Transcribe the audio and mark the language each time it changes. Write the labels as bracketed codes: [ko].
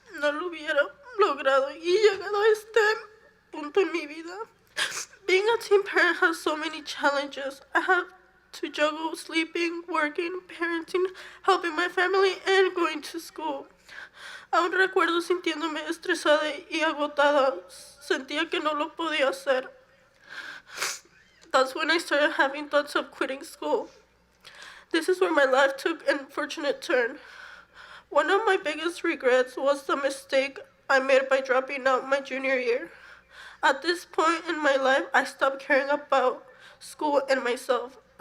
[es] no lo hubiera logrado y llegado a este punto en mi vida. [en] Being a teen parent has so many challenges. I have to juggle sleeping, working, parenting, helping my family, and going to school. [es] Aún recuerdo sintiéndome estresada y agotada. Sentía que no lo podía hacer. [en] That's when I started having thoughts of quitting school. This is where my life took an unfortunate turn. One of my biggest regrets was the mistake I made by dropping out my junior year. At this point in my life, I stopped caring about school and myself.